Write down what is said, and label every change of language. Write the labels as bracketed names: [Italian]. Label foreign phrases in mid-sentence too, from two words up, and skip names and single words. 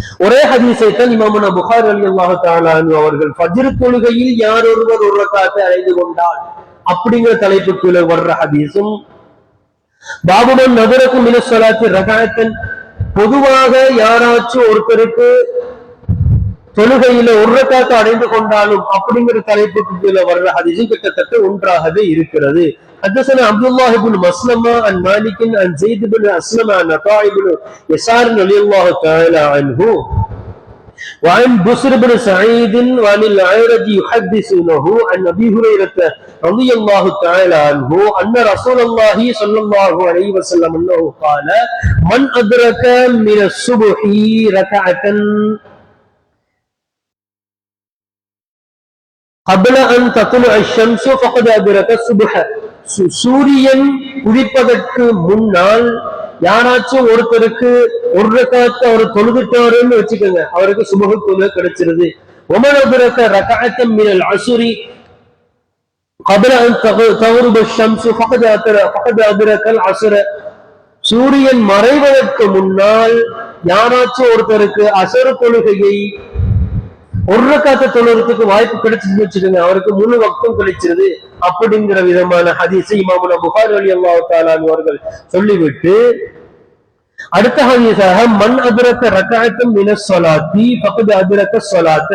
[Tamil] ஒரே ஹதீஸை தான் இமாமுனா புகாரி [Arabic] رضي الله تعالى عنه [Tamil] அவர்கள் ஃபஜ்ர் தொழுகையில் யார் ஒருவர் ஒரு ரக்காத்தை அடைந்து கொண்டால் அப்படிங்கிற தலைப்புக்குள்ள வர்ற ஹதீஸும், [Arabic] باب من أدرك من الصلاة ركعة, [Tamil] பொதுவாக யாராச்சும் ஒருத்தருக்கு தொழுகையில ஒரு ரக்காத்தை அடைந்து கொண்டாலும் அப்படிங்கிற தலைப்புக்கு கீழே வர்ற ஹதீஸும் கிட்டத்தட்ட ஒன்றாகவே இருக்கிறது. [Arabic] حدثنا عبد الله بن مسلمة عن مالك عن زيد بن أسلم عن عطاء بن يسار رضي الله تعالى عنه وعن بسر بن سعيد وعن الأعرج يحدثونه عن أبي هريرة رضي الله تعالى عنه أن رسول الله صلى الله عليه وسلم أنه قال من أدرك من الصبح ركعة قبل أن تطلع الشمس فقد أدرك الصبح. [Tamil] சூரியன் உதிப்பதற்கு முன்னால் யாராச்சும் ஒருத்தருக்கு ஒரு ரக்காத்தை அவர் தொழுதுட்டாருன்னு வச்சுக்கோங்க, அவருக்கு சுபஹ் தொழுகை கிடைச்சிருது. [Arabic] ومن أدرك ركعة من العصر قبل أن تغرب الشمس فقد أدرك العصر. [Tamil] சூரியன் மறைவதற்கு முன்னால் யாராச்சும் ஒருத்தருக்கு அசர் தொழுகையை ஒரு ரக்காத்தை தொழுறதுக்கு வாய்ப்பு கிடைச்சிருந்து வச்சுக்கோங்க, அவருக்கு முழு வக்தும் கிடைச்சிருது அப்படிங்கிற விதமான ஹதீஸை இமாமுனா புகாரி [Arabic] رضي الله تعالى [Tamil] அவர்கள் சொல்லிவிட்டு அடுத்த ஹதீஸாக [Arabic] من أدرك ركعة من الصلاة فقد أدرك الصلاة.